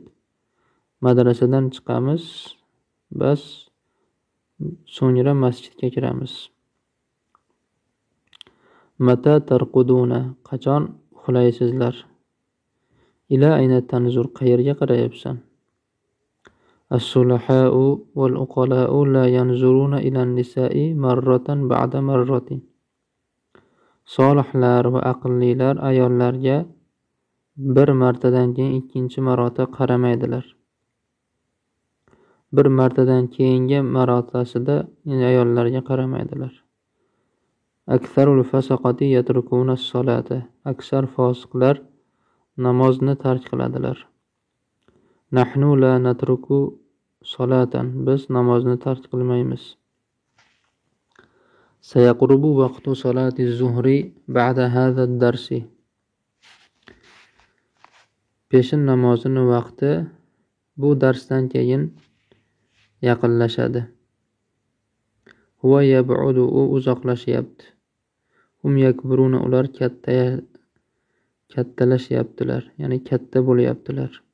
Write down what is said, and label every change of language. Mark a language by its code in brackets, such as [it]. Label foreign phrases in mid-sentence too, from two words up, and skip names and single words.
[uz] Madrasadan chiqamiz, bas so'ngra masjidga kiramiz. [ar] متى ترقدون. [uz] Qachon uxlaysizlar? [ar] إلى أين تنظر. [uz] Qayerga qarayapsan? [ar] الصلحاء والعقلاء لا ينظرون إلى النساء مرة بعد مرة. [uz] Solihlar va aqllilar ayollarga bir martadan keyin ikkinchi marota qaramaydilar. Bir martadan keyingi marotasida ayollarga qaramaydilar. [ar] أكثر الفسقة يتركون الصلاة. [uz] Aksar fosiqlar namozni tark qiladilar. [ar] نحن لا نترك صلاة. [uz] Biz namozni tark qilmaymiz. [ar] سيقرب وقت صلاة الظهر بعد هذا الدرس. [uz] Peshin namozining vaqti bu darsdan keyin yaqinlashadi. [ar] هو يبعد. [uz] U uzoqlashyapti. [ar] هم يكبرون. [uz] Ular kattalashyaptilar, ya'ni katta bo'lyaptilar.